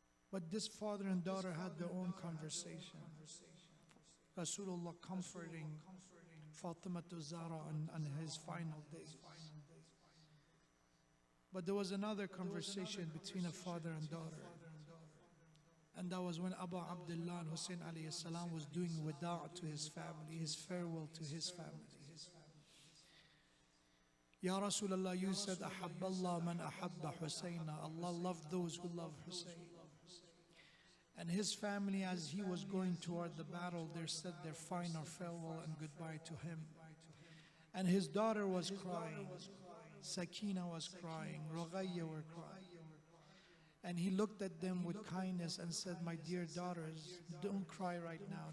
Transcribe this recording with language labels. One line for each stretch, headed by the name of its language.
English: But this father and daughter had their own conversation. Rasulullah comforting Fatima to Zahra on his final days. But there was another conversation between a father and daughter. And that was when Abu Abdullah Hussein alayhi salam was doing wada' to his family, his farewell to his family. Ya Rasulullah, you said,
Arabic: أحب الله من أحب حسين.
English: Allah loved those who love Hussein. And his family, as he was going toward the battle, they said their final farewell and goodbye to him. And his daughter was crying, Sakina was crying, Ruqayya were crying. And he looked at them with kindness and said, my dear daughters, don't cry right now.